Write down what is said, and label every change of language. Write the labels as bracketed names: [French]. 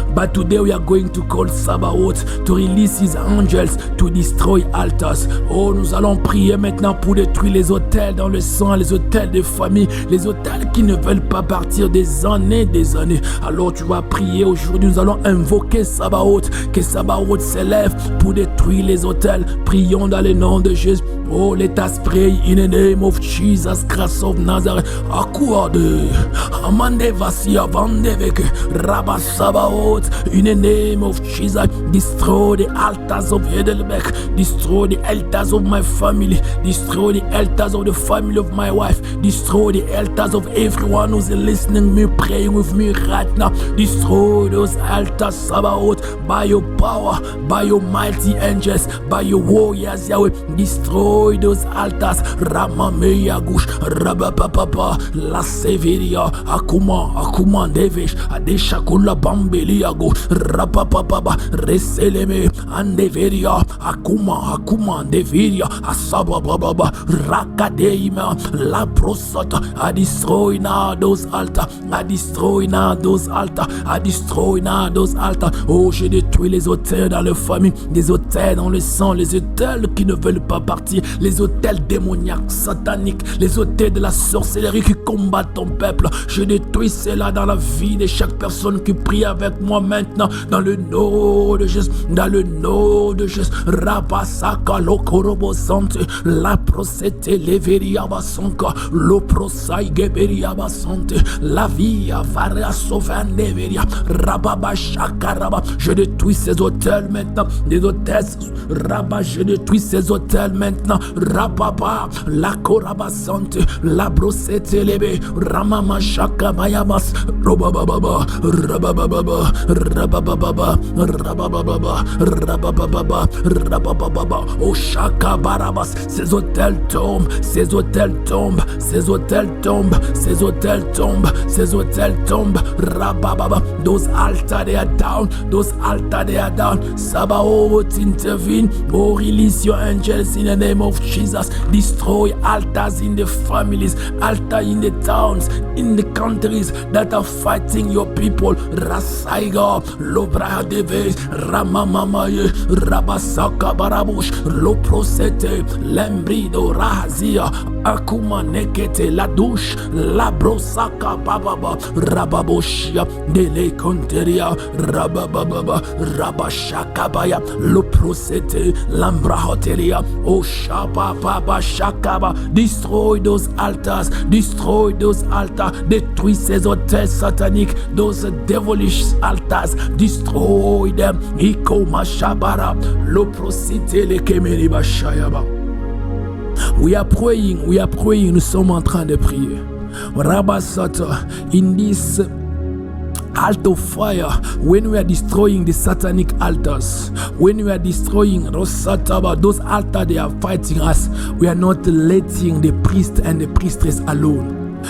[English] But today we are going to call Sabaoth to release his angels to destroy altars. [French] Oh, nous allons prier maintenant pour détruire les autels dans le sang, les autels de famille, les autels qui ne veulent pas partir des années. Alors tu vas prier aujourd'hui, nous allons invoquer Sabaoth, que Sabaoth s'élève pour détruire les autels. Prions dans le nom de Jésus. [English] Oh, let us pray in the name of Jesus Christ of Nazareth. Akuade, Amande Vasia Vandeveke, Rabba Sabaoth, in the name of Jesus. Destroy the altars of Heidelberg, destroy the altars of my family, destroy the altars of the family of my wife, destroy the altars of everyone who's listening me, praying with me right now. Destroy those altars, Sabaoth, by your power, by your mighty angels, by your warriors, Yahweh. Destroy those altars. Ramameya Gush, Rabapapa, La Severia, Akuma Devesh, Adeshakula Bambeliago, Rapapapa, Reseleme, Andeveria, Akuma Deveria, Asababa, Rakadeima, La Prosata. I destroy now those altars. I destroy now those altars. I destroy now those altars. [French] Oh, je détruis les autels dans la famille, des autels dans le sang, les autels qui ne veulent pas partir, les autels démoniaques, sataniques, les autels de la sorcellerie qui combattent ton peuple. Je détruis cela dans la vie de chaque personne qui prie avec moi maintenant, dans le nom de Jésus, dans le nom de Jésus. Rabasaka lokorobo sante, la prosete leveria basonka, lo prosai geberia basante, la via varia sovandeveria, rababa shakaraba. Je détruis ces hôtels maintenant, des hôtels, Rabba, je détruis ces hôtels maintenant, Rababa, la koraba sante, la brossette lebe, Ramama shakabayabas, Robababa, Rabababa, Rabababa, Rabababa, Rabababa, Rabababa, oh shakabarabas. Ces hôtels tombent, ces hôtels tombent, ces hôtels tombent, ces hôtels tombent, ces hôtels tombent, Rabababa. [English] Those altars they are down, those altars they are down. Sabaoth intervene. Oh, release your angels in the name of Jesus. Destroy altars in the families, altars in the towns, in the countries that are fighting your people. Rasaiga, Lobra Deve, Ramamamaye, Rabasaka Barabush, Loprosete, Lembrido, Razia, Akuma Nekete, La Douche, La Brosaka Bababa, Rababoshia, Dele Conteria, Rabababa, Rabashakabaya, Loprosete, Lambra Hotelia, Oshapa Baba Shakaba. Destroy those altars. Destroy those altars. [French] Détruis ces hôtels sataniques. [English] Those devilish altars. Destroy them. Ikoma Shabara. Loprosite le Kemeri Bashayaba. We are praying. [French] Nous sommes en train de prier. [English] Rabasata, in this altar of fire, when we are destroying the satanic altars, when we are destroying Rosataba, those altars they are fighting us, we are not letting the priest and the priestess alone.